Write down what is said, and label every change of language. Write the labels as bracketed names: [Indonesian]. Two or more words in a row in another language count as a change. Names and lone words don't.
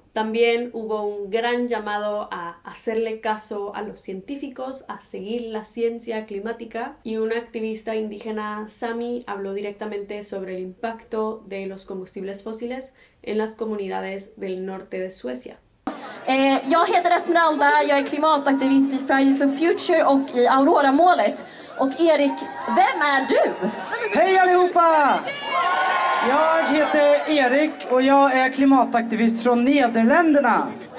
[Spanish] También hubo un gran llamado a hacerle caso a los científicos, a seguir la ciencia climática, y una activista indígena Sami habló directamente sobre el impacto de los combustibles fósiles en las comunidades del norte de Suecia. [Swedish] Jag heter Esmeralda, jag är klimataktivist i Fridays for Future och i Aurora-målet. Och Erik, vem är du? Hej allihopa! Jag heter Erik och jag är klimataktivist från Nederländerna.